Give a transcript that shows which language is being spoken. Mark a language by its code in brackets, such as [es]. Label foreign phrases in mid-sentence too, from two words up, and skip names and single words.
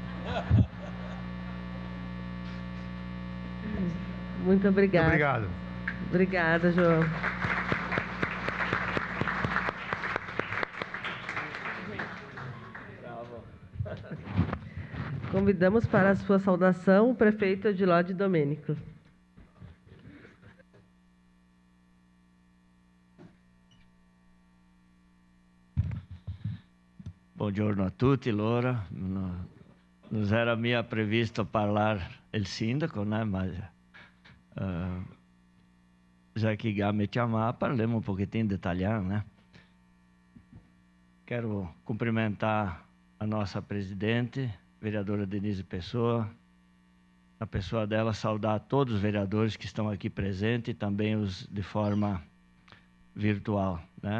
[pt] Muito obrigada. Muito obrigado. Obrigada, João. Convidamos para a sua saudação o prefeito Odiló Domênico. [it] Buongiorno a tutti, Laura. Non era mia previsto parlare il sindaco, né? [pt] Mas já que Gá me chamar, parlemos um pouquinho de italiano, né? Quero cumprimentar a nossa presidente, vereadora Denise Pessoa. Na pessoa dela, saudar todos os vereadores que estão aqui presentes e também os de forma virtual, né?